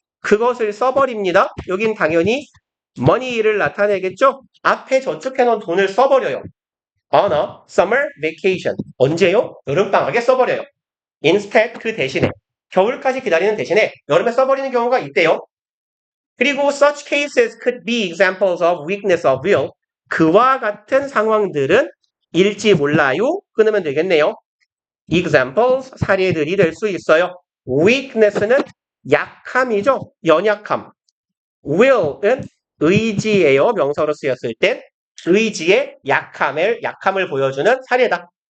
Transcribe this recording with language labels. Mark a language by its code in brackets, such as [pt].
[ko] 그것을 써버립니다. 여긴 당연히 money를 나타내겠죠. 앞에 저축해 놓은 돈을 써버려요. [en] on a summer vacation. [ko] 언제요? 여름방학에 써버려요. instead 그 대신에 겨울까지 기다리는 대신에 여름에 써버리는 경우가 있대요. 그리고 [en] such cases could be examples of weakness of will. [ko] 그와 같은 상황들은 일지 몰라요. 끊으면 되겠네요. examples 사례들이 될 수 있어요. weakness는 약함이죠. 연약함. will은 의지예요. 명사로 쓰였을 땐 의지의 약함을 보여주는 사례다.